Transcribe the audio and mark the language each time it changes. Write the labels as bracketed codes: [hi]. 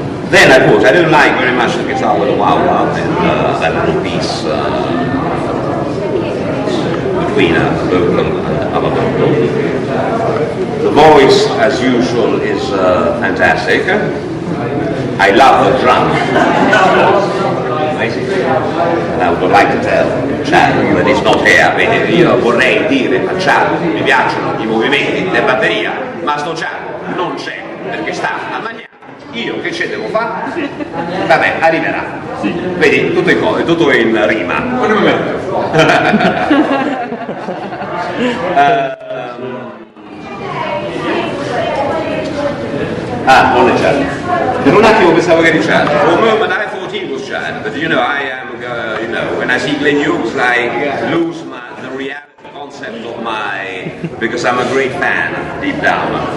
[en] Then of course I don't like very much the guitar with a wow and that little piece between a vocal and other vocal. The voice, as usual, is fantastic. I love the drum. Amazing. And I would like to tell Chad that he's not here. [it] Vedi, io vorrei dire a Chad mi piacciono i movimenti della batteria, ma sto Chad non c'è perché sta a mangiare. Io che ce devo fare? Vabbè, arriverà. Sì. Vedi, tutto in rima. Un momento. Non è Chad. Per un attimo pensavo che eri Chad. [en] For a moment I thought he was Chad, but you know, I am, when I see Glenn Hughes, I lose the reality concept of because I'm a great fan deep down.